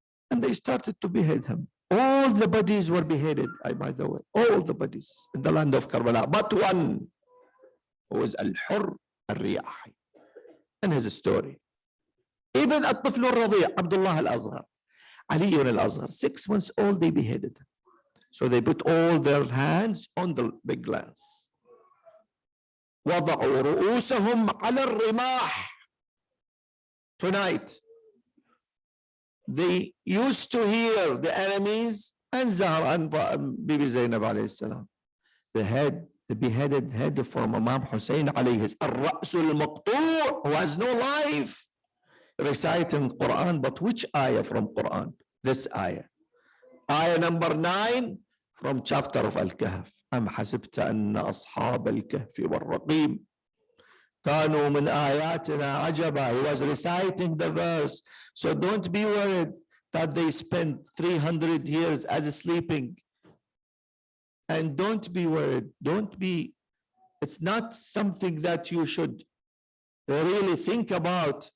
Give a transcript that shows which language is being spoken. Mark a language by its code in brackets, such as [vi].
[en] And they started to behead him. All the bodies were beheaded, by the way, all the bodies in the land of Karbala, but one was Al-Hurr Al-Riyahi in his story. Even At-Tifl Al-Radhi', Abdullah Al-Azhar, Ali Al-Azhar, 6 months old, they beheaded him. So they put all their hands on the big lance. [ar] وضعوا رؤوسهم على الرماح. [en] Tonight, they used to hear the enemies and Zahra and Bibi Zainab alayhi salam. The beheaded head from Imam Hussein alayhi [ar] الرأس المقطوع, [en] who has no life, reciting Quran. But which ayah from Quran? This ayah. Ayah number 9 from chapter of Al-Kahf. [ar] أم حسبت أن أصحاب الكهف والرقيم كانوا من آياتنا عجبا. [en] He was reciting the verse. So don't be worried that they spent 300 years as sleeping. And don't be worried. It's not something that you should really think about.